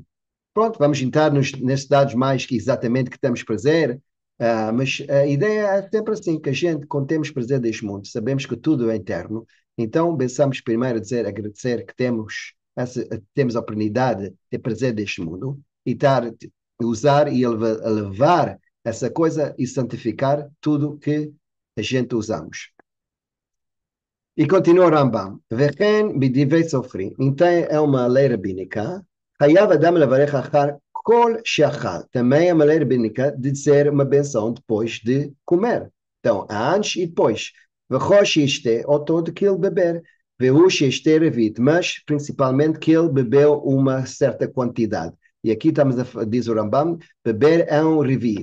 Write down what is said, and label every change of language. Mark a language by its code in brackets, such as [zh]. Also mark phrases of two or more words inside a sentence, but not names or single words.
[pt] Pronto, vamos entrar nesses dados mais que exatamente que temos prazer, mas a ideia é sempre assim, que a gente, quando temos prazer deste mundo, sabemos que tudo é eterno, então pensamos primeiro agradecer que temos a oportunidade de ter prazer deste mundo e usar e elevar essa coisa e santificar tudo que a gente usamos. E continua o Rambam. [he] Vechen b'divrei sofrim. [pt] Então é uma lei rabínica. [he] Hayav adam levarech achar kol sheachal. [pt] Também é uma lei rabínica de dizer uma benção depois de comer. Então, antes e depois. [he] V'chol sheishte, [pt] ou todo que ele beber. [he] Ve'u sheishte revit. [pt] Mas, principalmente, que ele bebeu uma certa quantidade. E aqui estamos diz o Rambam, beber é um revit.